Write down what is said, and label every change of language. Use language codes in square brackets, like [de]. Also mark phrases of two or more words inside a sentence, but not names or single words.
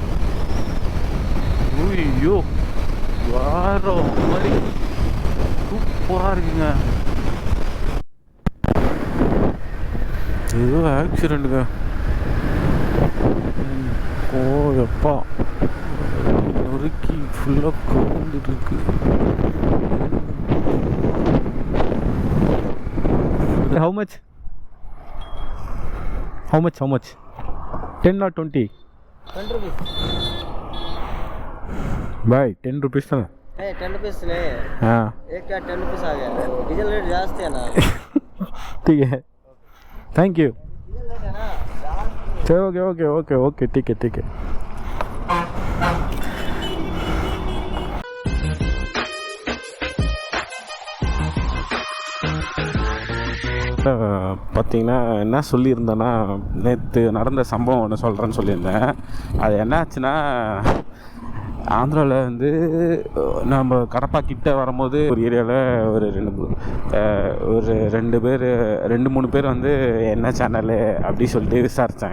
[ta] ஐயோ வேற மாதிரி சூப்பரா இருக்குங்க. ஏதோ ஆக்சிடென்ட்டுங்க. ஓ எப்பா நொறுக்கி ஃபுல்லாக கவுந்துட்டு இருக்கு. [en] How much? 10 or 20? 10 rupees. [hi] भाई 10 रुपीस था ना? 10 रुपीस नहीं. हाँ. एक का 10 रुपीस आ गया. [en] diesel rate [hi] जास्त है ना. ठीक है. [en] thank you. diesel rate [hi] है ना. चलो ओके ठीक है. [ta] பார்த்தீங்கன்னா என்ன சொல்லியிருந்தேன்னா, நேற்று நடந்த சம்பவம் ஒன்று சொல்கிறேன்னு சொல்லியிருந்தேன். அது என்ன ஆச்சுன்னா, ஆந்திராவில் வந்து நம்ம கடப்பா கிட்ட வரும்போது ஒரு ஏரியாவில் ஒரு 2-3 பேர் வந்து என்ன சேனலு அப்படி சொல்லிட்டு விசாரித்தாங்க.